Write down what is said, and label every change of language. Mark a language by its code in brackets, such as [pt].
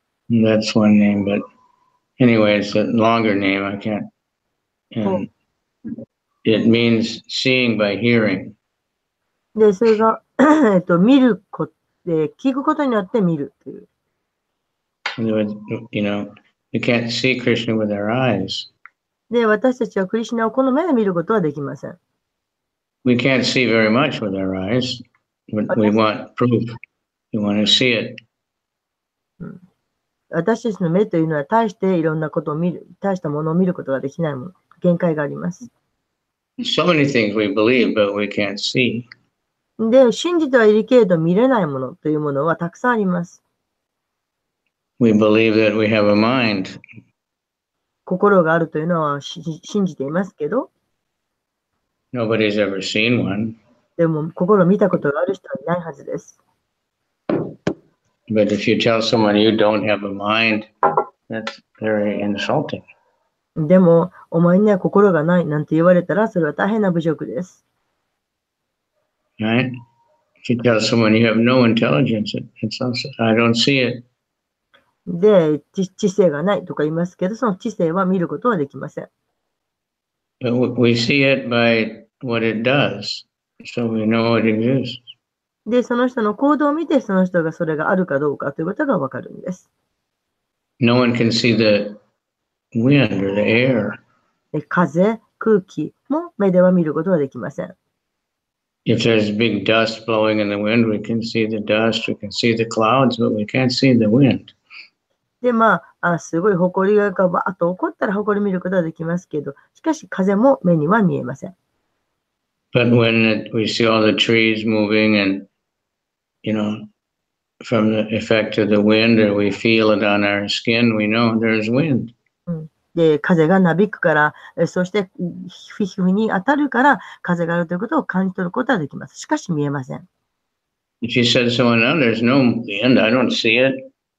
[en] That's one name, but anyway, it's a longer name. I can't. And it means seeing by hearing. [ja] で、それが、見ることで、聞くことによって見るという。 [en] You know, we can't see Krishna with our eyes. [ja] で、私たちはクリシュナをこの目で見ることはできません。 [en] We can't see very much with our eyes, but we want proof. We want to see it. [ja] 私たちの目というのは大していろんなことを見る、大したものを見ることができないもの、限界があります。 [en] So many things we believe, but we can't see. [ja] で、信じてはいるけれど見れないものというものはたくさんあります。 [en] We believe that we have a mind. [ja] 心があるというのは信じていますけど、 [en] Nobody's ever seen one. [ja] でも心を見たことがある人はいないはずです。 [en] But if you tell someone you don't have a mind, that's very insulting. [ja] でも、お前には心がないなんて言われたら、それは大変な侮辱です。 [en] Right? If you tell someone you have no intelligence, it's also, I don't see it. [ja] で、知性がないとか言いますけど、その知性は見ることはできません。 [en] But we see it by what it does, so we know it exists. [ja] で、その人の行動を見て、その人がそれがあるかどうかということがわかるんです。 [en] No one can see the wind or the air. [ja] で、風、空気も目では見ることはできません。 [en] If there's big dust blowing in the wind, we can see the dust, we can see the clouds, but we can't see the wind. [ja] で、すごい埃がバーッと起こったら埃見ることはできますけど、しかし風も目には見えません。 [en] But when we see all the trees moving and, you know, from the effect of the wind, or we feel it on our skin, we know there's wind. [ja] で、風がなびくから、そして皮膚に当たるから風があるということを感じ取ることはできます。しかし見えません。 [en] If you said to someone, no, there's no wind, I don't see it.